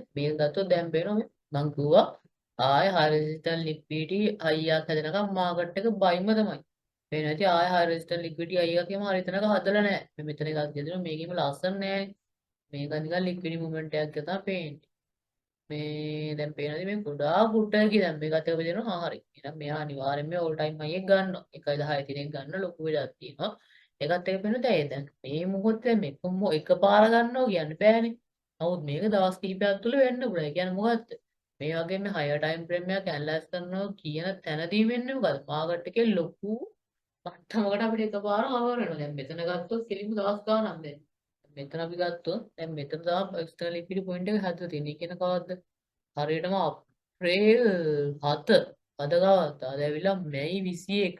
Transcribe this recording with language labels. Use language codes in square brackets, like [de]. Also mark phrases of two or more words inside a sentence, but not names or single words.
[si] මේක ගත්තොත් දැන් පේනවා මේ මං කිව්වා ආය [en] horizontal liquidity [si] හයියක් හැදෙනකම් මාකට් එක බයිම තමයි. පේනවා ඉතින් ආය [en] horizontal liquidity [si] හයියක් කියම හරි තැනක හදලා නැහැ. මේ මෙතන එකක් දෙනවා මේකෙම ලස්සන නැහැ. මේක නිකන් [en] liquidity movement [si] එකක් තමයි පේන්නේ. මේ දැන් පේනද මේ ගොඩාක් උඩට දැන් මේකත් එක බෙදෙනවා හරි. එහෙනම් මෙයා අනිවාර්යෙන්ම [en] all time high [si] එක ගන්නවා. 1.10 දිනක් ගන්න ලොකු වෙලක් තියෙනවා. ඒකත් එක පේනද දැන් මේ මොහොතේ මේක එකපාර ගන්නවා කියන්න බෑනේ. නමුත් මේක දවස් කිහිපයක් තුළ වෙන්න පුළුවන්. ඒ කියන්නේ මොකද්ද? මේ වගේ මේ [en] higher time frame [si] එකක් ඇනලයිස් කරනවා කියන තැනදී වෙන්නේ මොකද්ද? මාකට් එකේ ලොකු මට්ටමකට අපිට එකපාර කවර් වෙනවා. දැන් මෙතන ගත්තොත් කෙලින්ම දවස් ගානක් දැන්. මෙතන අපි ගත්තොත් දැන් මෙතන තමයි [en] external liquidity point [si] එක හදලා තියෙන්නේ. කියන කවද්ද? හරියටම අප්‍රේල් 7 අද ගාවත් අද ඇවිල්ලා මැයි 21.